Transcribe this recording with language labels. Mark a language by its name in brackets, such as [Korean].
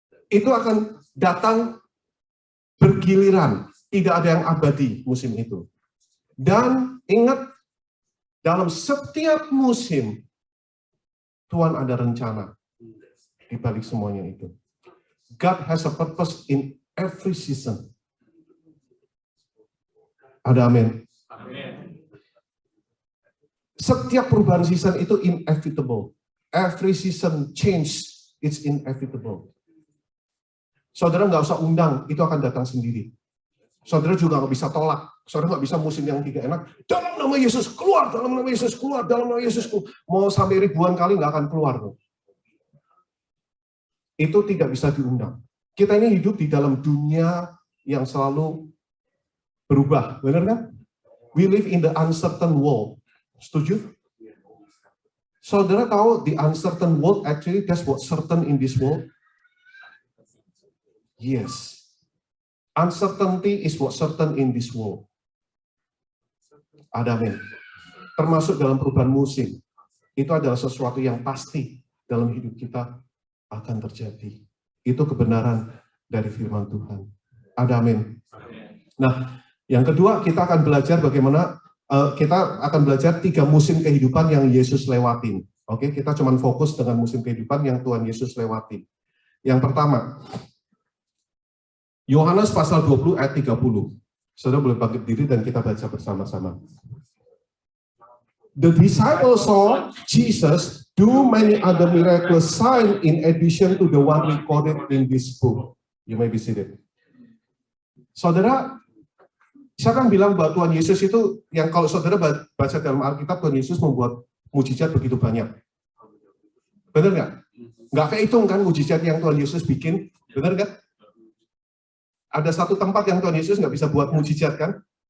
[Indonesian] Itu akan datang bergiliran. Tidak ada yang abadi musim itu. Dan ingat, dalam setiap musim, Tuhan ada rencana di balik semuanya itu. [English] God has a purpose in every season. [Indonesian] Ada amin. Setiap perubahan season itu inevitable. [English] Every season change, it's inevitable. [Indonesian] Saudara nggak usah undang, itu akan datang sendiri. Saudara juga nggak bisa tolak. Saudara nggak bisa musim yang tidak enak. Dalam nama Yesus keluar, dalam nama Yesus keluar, dalam nama Yesus keluar. Mau sampai ribuan kali nggak akan keluar. Itu tidak bisa diundang. Kita ini hidup di dalam dunia yang selalu berubah, benar kan? [English] We live in the uncertain world. [Indonesian] Setuju? Saudara tahu [English] the uncertain world actually that's what certain in this world? Yes. Uncertainty is what certain in this world. [Indonesian] Ada amin. Termasuk dalam perubahan musim. Itu adalah sesuatu yang pasti dalam hidup kita akan terjadi. Itu kebenaran dari firman Tuhan. Ada amin. Nah, yang kedua, kita akan belajar bagaimana kita akan belajar 3 musim kehidupan yang Yesus lewatin. Oke, kita cuma fokus dengan musim kehidupan yang Tuhan Yesus lewatin. Yang pertama, Yohanes pasal 20 ayat 30. Saudara boleh bangkit diri dan kita baca bersama-sama. [English] The disciples saw Jesus do many other miraculous signs in addition to the one recorded in this book. You may be seated. [Indonesian] Saudara, saya kan bilang bahwa Tuhan Yesus itu, yang kalau saudara baca dalam Alkitab, Tuhan Yesus membuat mujizat begitu banyak. Benar nggak? Nggak kehitung kan mujizat yang Tuhan Yesus bikin, benar nggak? Ada satu tempat yang Tuhan Yesus nggak bisa buat mujizat kan?